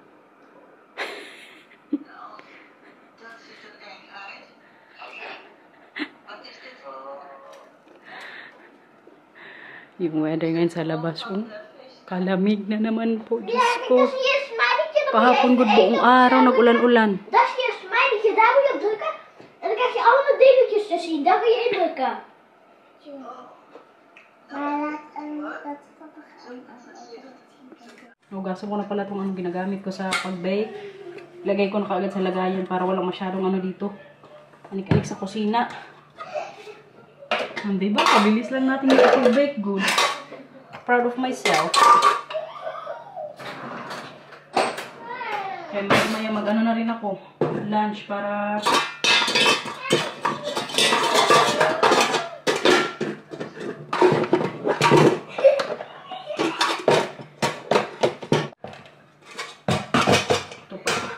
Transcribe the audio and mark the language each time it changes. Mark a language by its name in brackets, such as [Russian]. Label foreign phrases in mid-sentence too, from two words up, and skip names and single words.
[Filipino] Yung weather ngayon sa labas. Kalamig na naman po. Diyos ko. Pahapon good buong araw. Nag-ulan-ulan. [Dutch] Dat is juist smileytje, daar moet je op drukken. En dan krijg je allemaal dingetjes te zien. Daar kun je indrukken. [Filipino] Hugasan ko na pala itong ginagamit ko sa pag-bake. Lagay ko na kaagad sa lagayan para walang masyadong dito. Anik-anik sa kusina. Diba? Kabilis lang natin yung pag-bake. [English] Good. Proud of myself. [Filipino] Kaya maya na rin ako. Lunch para... Ito pa.